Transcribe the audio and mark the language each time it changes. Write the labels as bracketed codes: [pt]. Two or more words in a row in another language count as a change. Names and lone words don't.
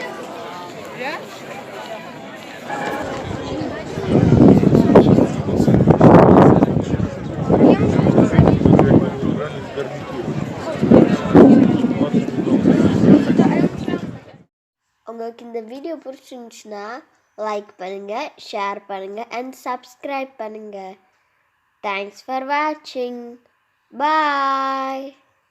[nl] Ja? [ta] உங்களுக்கு இந்த வீடியோ பிடிச்சிருந்துச்சுன்னா லைக் பண்ணுங்க, ஷேர் பண்ணுங்க [en] and subscribe [ta] பண்ணுங்க. [en] Thanks for watching. Bye.